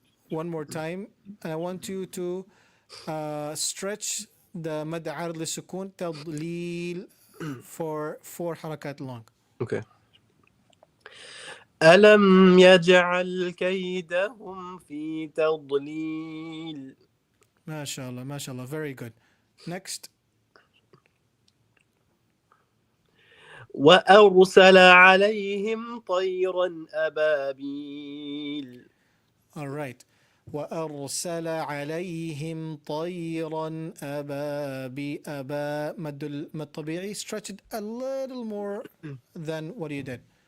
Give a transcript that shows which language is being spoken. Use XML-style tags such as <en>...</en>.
<en>One more time, and I want you to stretch the mad عارض للسكون تضليل for 4 harakat long.</en> <ar>Okay. ألم يجعل كيدهم في تضليل.</ar> <en>MashaAllah, MashaAllah, very good. Next.</en> <ar>وأرسل عليهم طيرا أبابيل.</ar> <en>All right.</en> <ar>وأرسل عليهم طيرا أبا مد طبيعي.</ar> <en>Stretch it a little more than what you did.</en>